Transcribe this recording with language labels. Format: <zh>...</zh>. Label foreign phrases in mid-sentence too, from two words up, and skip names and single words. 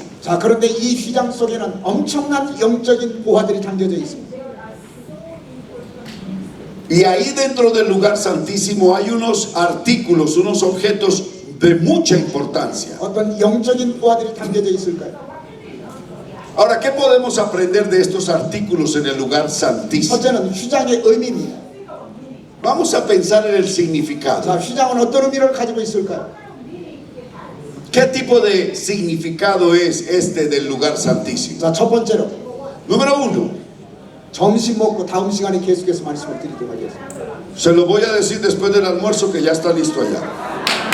<ko>자, 그런데 이 휘장 속에는 엄청난 영적인 보화들이 담겨져 있습니다.</ko> <es>Y ahí dentro del lugar santísimo hay unos artículos, unos objetos de mucha importancia.</es> <ko>어떤 영적인 보화들이 담겨져 있을까요?</ko> <es>Ahora, ¿qué podemos aprender de estos artículos en el lugar santísimo?</es> <ko>첫째는 휘장의 의미입니다.</ko> <es>Vamos a pensar en el significado.</es> <ko>자, 휘장은 어떤 의미를 가지고 있을까요?</ko> <es>¿Qué tipo de significado es este del lugar santísimo?</es> <ko>자, 첫 번째로</ko> <es>Número uno,</es> <ko>점심 먹고 다음 시간에 계속해서 말씀을 드리도록 하겠습니다.</ko> <es>se lo voy a decir después del almuerzo que ya está listo allá.</es>